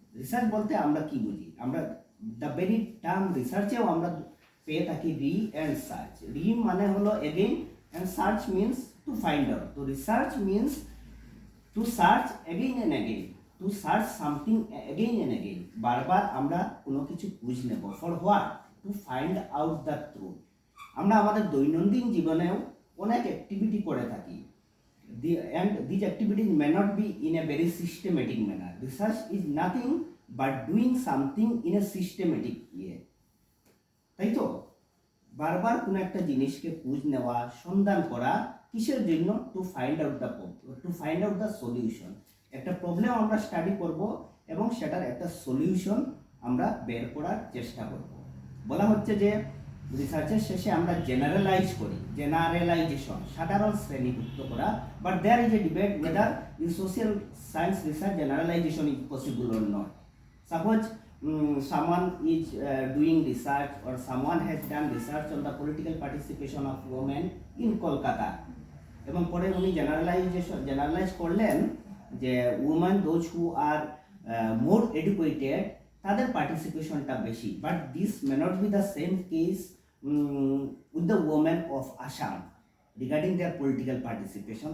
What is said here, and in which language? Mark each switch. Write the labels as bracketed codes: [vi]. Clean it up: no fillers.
[bn] Research বলতে আমরা কি বুঝি? আমরা দ্য ভেরি টার্ম রিসার্চেও আমরা পেয়ে থাকি রি অ্যান্ড সার্চ। রি মানে হলো [en] Again and search means to find out. তো research means to search again and again, to search something again and again. [bn] বারবার আমরা কোনো কিছু খুঁজ নেব। [en] For what? To find out the truth. [bn] আমরা আমাদের দৈনন্দিন জীবনেও অনেক অ্যাক্টিভিটি করে থাকি, [en] and these activities may not be in a very systematic manner. Research is nothing but doing something in a systematic way. [bn] তাই তো বারবার কোনো একটা জিনিসকে খোঁজ নেওয়া, সন্ধান করা, কিসের জন্য? [en] To find out the solution. [bn] একটা প্রবলেম আমরা স্টাডি করব এবং সেটার একটা সলিউশন আমরা বের করার চেষ্টা করব। বলা হচ্ছে যে রিসার্চের শেষে আমরা জেনারেলাইজেশন, সাধারণ শ্রেণীভুক্ত করা। [en] But there is a debate whether in social science research generalisation is possible or not. Suppose someone is doing research or someone has done research on the political participation of women in Kolkata, [bn] এবং পরে উনি generalise করলেন যে [en] women those who are more educated [bn] তাদের পার্টিসিপেশনটা বেশি। [en] But this may not be the same case with the women of Assam regarding their political participation.